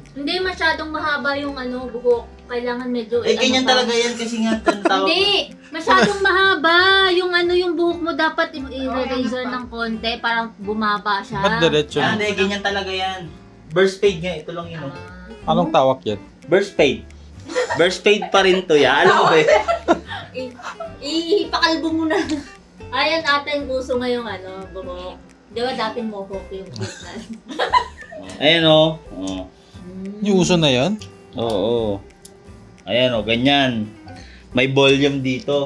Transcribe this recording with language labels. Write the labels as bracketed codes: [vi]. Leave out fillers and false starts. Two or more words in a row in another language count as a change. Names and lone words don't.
[tl] Hindi masyadong mahaba yung ano, buhok. Kailangan medyo Ganyan pa. talaga yan kasi nga tawag. Hindi! Masyadong mahaba. Yung ano, yung buhok mo dapat i-razor ng konti. Parang bumaba siya. Ba't diretso? Hindi, ganyan talaga yan. [en] Burst fade [tl] nga, ito lang yun. Anong tawag yan? [en] Burst fade. Burst fade [tl] pa rin to ya. Alam mo ba? Ipakalbo mo na. Ayan ata yung uso ngayong ano, buhok. Di ba dating mohawk yung business? Ayan o. Yung uso na yan? Oo. Ayan o, ganyan. May volume dito.